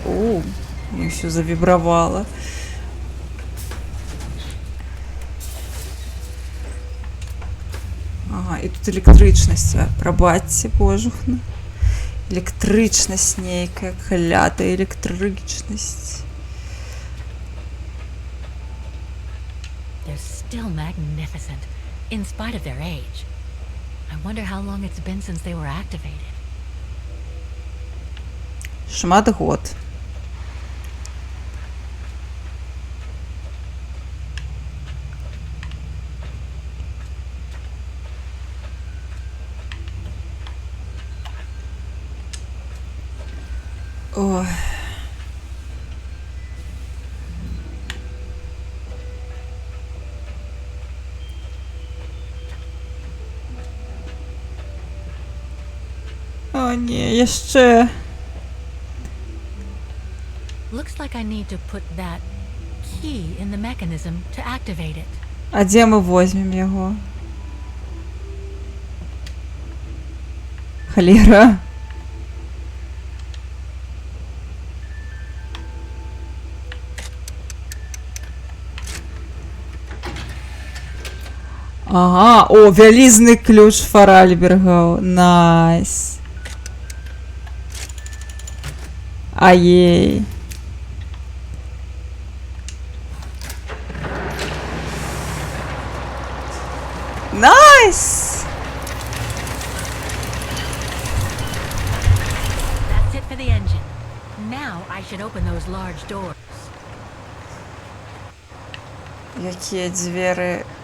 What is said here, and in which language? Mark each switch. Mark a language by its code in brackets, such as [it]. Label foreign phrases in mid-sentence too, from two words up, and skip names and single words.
[be] Мне ўсё завібравала. Ага, і тут электрычнасць. Прабачце, божухна. Электрычнасць нейкая, клятая электрычнасць. [en] They're still magnificent, in spite of their age. I wonder how long it's been since they were activated. [be] Шмат год. Ой. О, не, яшчэ. [en] Looks like I need to put that key in the mechanism to activate it. [be] А дзе мы возьмем яго? Халера. Ага, о, вялізны ключ Фаральбергаў. Найс. Аей. [en] Nice! That's it for the engine. Now I should open those large doors. [be] Якія дзверы?